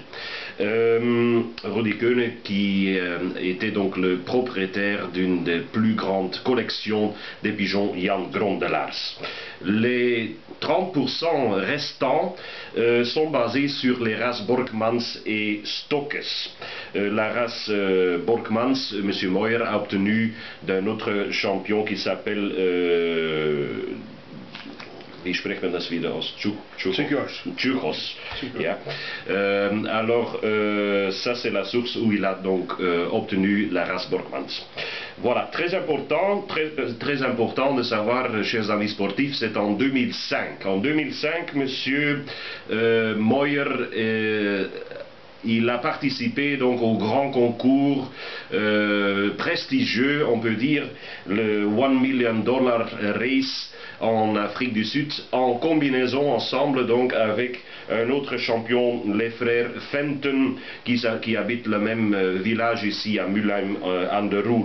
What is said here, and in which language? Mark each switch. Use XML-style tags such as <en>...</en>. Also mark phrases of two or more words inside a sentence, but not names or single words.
<fr>Rudi Köhne qui était donc le propriétaire d'une des plus grandes collections des pigeons Jan Grondelars. Les 30% restants sont basés sur les races Borkmans et Stockes. La race Borkmans, M. Moyer a obtenu d'un autre champion qui s'appelle</fr> <de>wie spricht man das wieder aus?</de> <fr>Tschukos. Yeah. Alors, ça c'est la source où il a donc obtenu la race Borkmans. Voilà, très important de savoir, chers amis sportifs, c'est en 2005. En 2005, monsieur Moyer il a participé donc au grand concours prestigieux, on peut dire, le</fr> <en>$1 million race</en> <fr>en Afrique du Sud, en combinaison ensemble donc avec un autre champion, les frères Fenton, qui habitent le même village ici à Mülheim an der Ruhr.</fr>